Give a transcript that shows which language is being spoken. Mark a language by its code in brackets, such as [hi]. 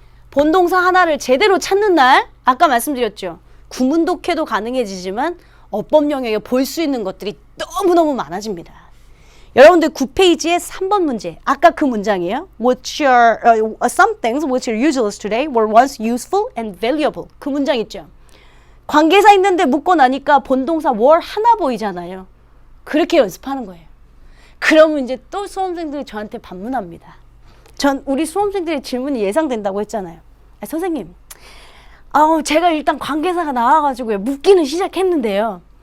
[ko] 본동사 하나를 제대로 찾는 날 아까 말씀드렸죠. 구문 독해도 가능해지지만 어법 영역에 볼 수 있는 것들이 너무너무 많아집니다. 여러분들 9페이지에 3번 문제 아까 그 문장이에요. [en] Some things which are useless today were once useful and valuable. [ko] 그 문장 있죠. 관계사 있는데 묶고 나니까 본동사 were 하나 보이잖아요. 그렇게 연습하는 거예요. 그러면 이제 또 수험생들이 저한테 반문합니다. 우리 수험생들의 질문이 예상된다고 했잖아요. 선생님, 제가 일단 관계사가 나와가지고 묶기는 시작했는데요.